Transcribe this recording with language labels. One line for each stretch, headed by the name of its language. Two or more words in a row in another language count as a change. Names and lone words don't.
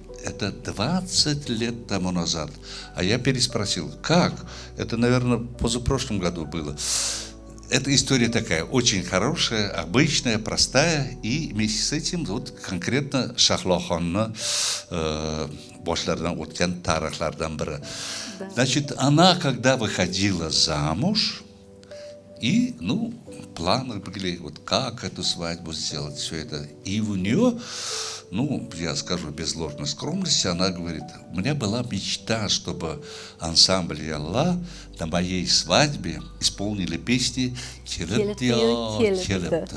Russian: Это 20 лет тому назад. А я переспросил, как? Это, наверное, позапрошлом году было. Эта история такая, очень хорошая, обычная, простая. И вместе с этим вот конкретно Шахлохонна
Uzbek: бошлардан o'tgan tarixlardan biri.
Russian: Значит, она, когда выходила замуж, и, ну, планы были, вот как эту свадьбу сделать, все это. И у нее, ну, я скажу без ложной скромности, она говорит, у меня была мечта, чтобы ансамбль «Ялла» на моей свадьбе исполнили песни «Келептио».